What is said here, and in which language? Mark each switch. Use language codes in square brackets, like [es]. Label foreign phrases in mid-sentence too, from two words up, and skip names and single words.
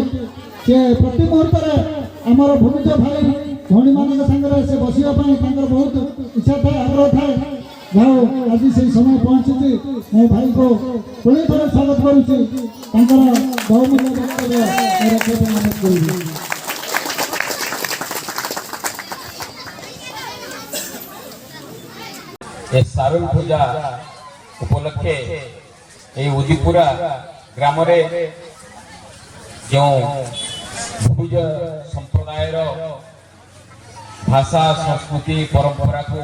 [or] ସେ ପ୍ରତି ମୁହୂର୍ତ୍ତରେ ଆମର ଭୂମିଜ ଭାଇ ଭଉଣୀମାନଙ୍କ ସାଙ୍ଗରେ ସେ ବସିବା ପାଇଁ ତାଙ୍କର ବହୁତ ଇଚ୍ଛା ଥାଏ, ଆଗ୍ରହ ଥାଏ। ଯାଉ ଆଜି ସେଇ ସମୟ ପହଞ୍ଚିଛି। ମୋ ଭାଇଙ୍କୁ ପୁଣି ଥରେ ସ୍ୱାଗତ କରୁଛି। ତାଙ୍କର ବହୁମୂଲ୍ୟ ବକ୍ତବ୍ୟ ରଖିବା ପାଇଁ ଅନୁରୋଧ କରିବି। [bn] এ সারুল পূজা উপলক্ষে এ উদীপুরা গ্রাম জো ভূমিজ সংপ্রদায়র ভাষা সংস্কৃতি পরংপরা কো